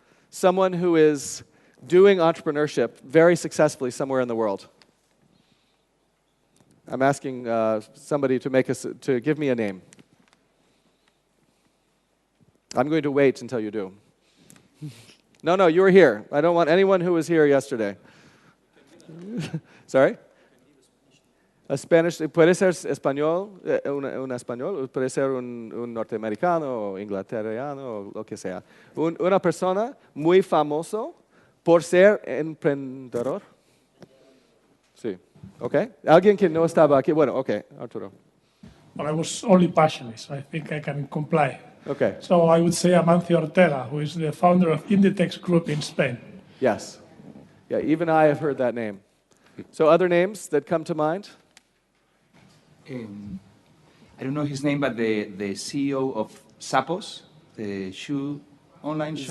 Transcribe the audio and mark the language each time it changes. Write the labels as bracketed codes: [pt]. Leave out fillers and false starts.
[en] Someone who is doing entrepreneurship very successfully somewhere in the world. I'm asking somebody to give me a name. I'm going to wait until you do. No, you were here. I don't want anyone who was here yesterday. Sorry? A Spanish, [es] puede ser español, un español, puede ser un norteamericano, o inglaterrano, o lo que sea. Una persona muy famoso por ser emprendedor. Sí. Okay. Alguien que no estaba aquí. Bueno, okay, Arturo. [en] Well, I was only passionate, so I think I can comply. Okay. So I would say Amancio Ortega, who is the founder of Inditex Group in Spain. Yes. Yeah, even I have heard that name. So other names that come to mind? I don't know his name, but the CEO of Zappos, the online shoe.